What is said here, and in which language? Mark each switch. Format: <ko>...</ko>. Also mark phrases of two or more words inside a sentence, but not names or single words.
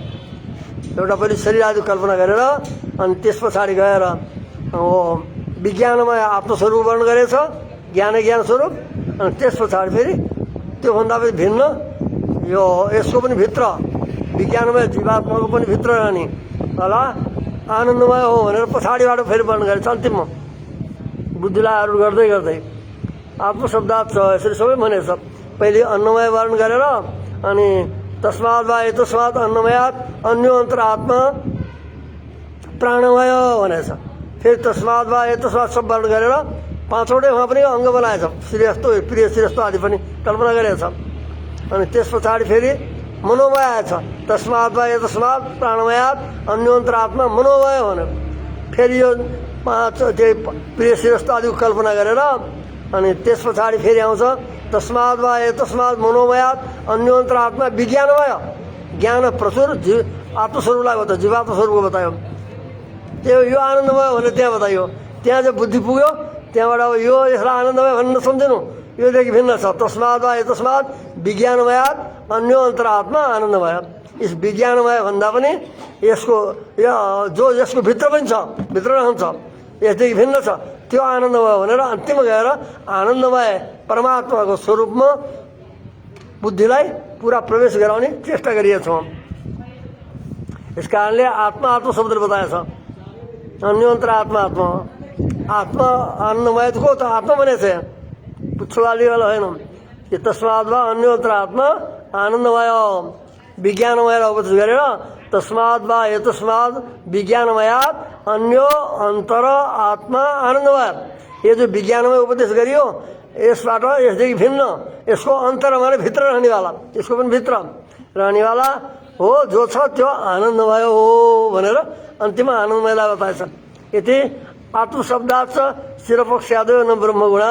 <ne>एउटा पहिले शरीर आदि कल्पना गरेर अनि त्यस पछाडि गएर विज्ञानमय आत्मस्वरूप वर्णन गरेछ, ज्ञान स्वरूप, अनि त्यस पछाडि फेरि त्योभन्दा पनि भिन्न यो यसको पनि भित्र विज्ञानमय जीवात्माको पनि भित्र रहने होला आनन्दमय हो भनेर पछाडिबाट फेरि वर्णन गरेछ। अन्तिममा बुद्धिलाई आरूढ गर्दै गर्दै आत्मशब्दात् छ, यसरी सबै भनेछ। पहिले अन्नमय वर्णन गरेर अनि</ne> <sa>तस्मात् वा एतस्मात् अन्नमयात् अन्यो अन्तरात्मा प्राणमय</sa> <ne>भनेछ। फेरि</ne> <sa>तस्मात् वा एतस्मात्</sa> <ne>सब वर्णन गरेर 5वटै उहाँ पनि अङ्ग बनाएछ, श्रेष्ठ प्रिय श्रेष्ठ आदि पनि कल्पना गरेछ। अनि त्यस पछाडि फेरि मनोमय आएछ,</ne> <sa>तस्मात् वा एतस्मात् प्राणमयात् अन्योन्तरात्मा मनोमय भन्यो।</sa> <ne>फेरि यो 5 त्यही प्रिय श्रेष्ठ आदिको कल्पना गरेर अनि त्यस पछाडि फेरि आउँछ</ne> <sa>तस्मात् वा एतस्मात् मनोमयात् अन्योन्तरात्मा विज्ञानमय,</sa> <ne>ज्ञान प्रचुर आत्मस्वरूपलाई बतायो, जीवात्म स्वरूपको बतायो। त्यो यो आनन्दमय भनेर त्यहाँ बताइयो। त्यहाँ जब बुद्धि पुग्यो त्यहाँबाट अब यो यसलाई आनन्दमय भन्ने नसम्झिनु, योदेखि भिन्न छ।</ne> <sa>तस्मात् वा यतस्मात् विज्ञानमयात् अन्यो अन्तरात्मा आनन्दमय।</sa> <ne>इस विज्ञानमय भन्दा पनि यसको जो यसको भित्र पनि छ, भित्र रहन्छ, यसदेखि भिन्न छ, त्यो आनन्दमय भनेर अन्तिममा गएर आनन्दमय परमात्माको स्वरूपमा बुद्धिलाई पुरा प्रवेश गराउने चेष्टा गरिएको छ। इस कारणले आत्मा आत्मा शब्दले बताएछ।</ne> <sa>अन्योन्तर आत्मा आत्मा आत्मा आनन्दमय</sa> <ne>को त आत्मा भनेको छ, पुच्छवालीवाला होइन। यो</ne> <sa>तस्मात् वा अन्योन्तर आत्मा आनन्दमय विज्ञानमय उपदेश गरेर तस्मात् वा यतस्मात् विज्ञानमयात् अन्यो अन्तर आत्मा आनन्दमय।</sa> <ne>यो जो विज्ञानमय उपदेश गरियो यसबाट यसदेखि भिन्न यसको अन्तर माने भित्र रहनेवाला, यसको पनि भित्र रहनेवाला हो जो छ त्यो आनन्दमय हो भनेर अन्तिममा आनन्दमयलाई बताएछ।</ne> <sa>यति आत्मशब्दात् शिरपक्षादयो न ब्रह्मगुणा।</sa>